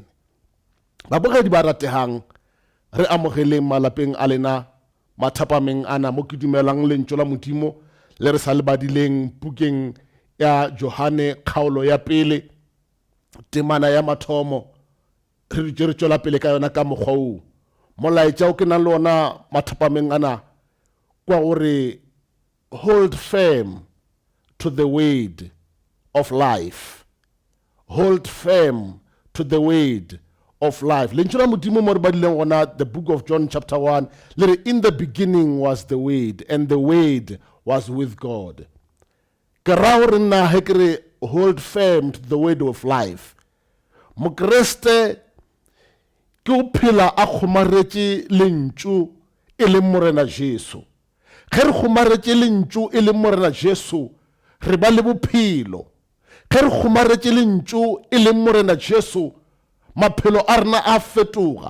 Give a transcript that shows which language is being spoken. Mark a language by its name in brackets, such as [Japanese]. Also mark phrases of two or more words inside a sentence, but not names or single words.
[Tswana] Babogedi ba ratehang re amogeleng malapeng a lena mathapameng ana mo ke dumelang lentso la modimo le re sa le badileng pukeng ya Johane kgaolo ya pele temana ya mathomo re tswela pele ka yona ka mokgwa o molaetsa o ke nang le ona mathapameng ana kwa gore [English] hold firm to the word of life. Hold firm to the word of life. The book of John chapter 1, in the beginning was the word, and the word was with God. Hold firm to the word of life. [Northern Sotho] Mokreste ke o phela a kgomaretse lentšu e le morena Jesu. Ge re kgomaretse lentšu e le morena Jesu, re ba le bophelo. Ge re kgomaretse lentšu e le morena Jesu, maphelo a rena a fetoga.